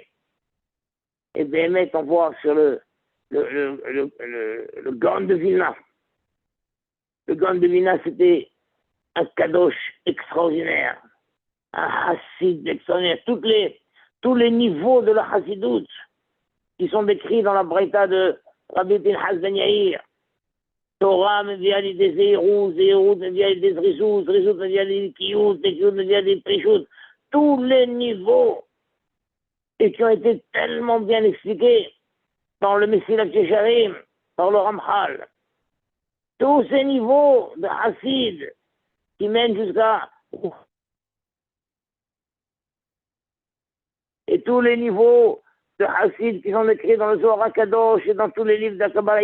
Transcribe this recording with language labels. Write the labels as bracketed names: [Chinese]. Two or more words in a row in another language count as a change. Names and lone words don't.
[French] Et bien, on voit sur le Gaon de Vilna. Le Gaon de Vilna, c'était un kadosh extraordinaire, un hassid extraordinaire. Tous les niveaux de la hassidout qui sont décrits dans la Braïta de Rabbi Pinchas Ben Yair. [Hebrew] Torah מביא על ידי זהירות, זהירות מביא על ידי זריזות, זריזות מביא על ידי קיות, קיות מביא על ידי פרישות. [French] Tous les niveaux, et qui ont été tellement bien expliqués dans le Messilat Yesharim, par le Ramchal. Tous ces niveaux de Hassid qui mènent jusqu'à... Et tous les niveaux de Hassid qui sont écrits dans le Zohar HaKadosh et dans tous les livres de la Kabbalah.